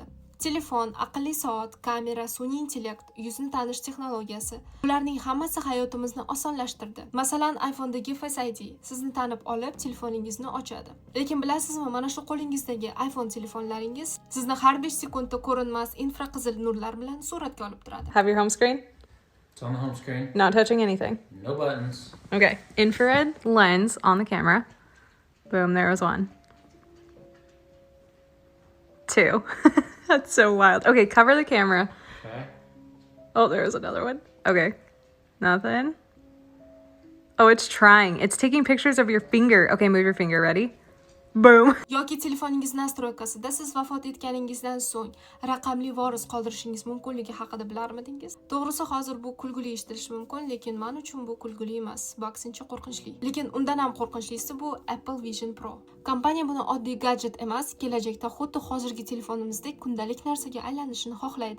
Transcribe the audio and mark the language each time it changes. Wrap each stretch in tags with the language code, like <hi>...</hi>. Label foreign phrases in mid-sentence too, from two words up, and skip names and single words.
<uz>Telefon, aqlli soat, kamera, sun'iy intellekt, yuzni tanish texnologiyasi. Bularning hammasi hayotimizni osonlashtirdi. Masalan, iPhone'dagi Face ID sizni tanib olib, telefoningizni ochadi. Lekin bilasizmi, mana shu qo'lingizdagi iPhone telefonlaringiz sizni har 5 sekundda ko'rinmas infraqizil nurlar bilan suratga olib turadi.</uz> <en>Have your home screen? It's on the home screen. Not touching anything. No buttons. Okay. Infrared lens on the camera. Boom, there was one. 2. That's so wild. Okay, cover the camera. Okay. Oh, there was another one. Okay. Nothing. Oh, it's trying. It's taking pictures of your finger. Okay, move your finger. Ready? Boom.</en> <uz>Yoki telefoningiz nastroykasida siz vafot etganingizdan so'ng raqamli voris qoldirishingiz mumkinligi haqida bilarmidingiz? To'g'risi, hozir bu kulgili eshitilishi mumkin, lekin men uchun bu kulgili emas, bu aksincha qo'rqinchli. Lekin undan ham qo'rqinchlisi bu Apple Vision Pro. Kompaniya buni oddiy gadjet emas, kelajakda xuddi hozirgi telefonimizdek kundalik narsaga aylanishini xohlaydi.</uz>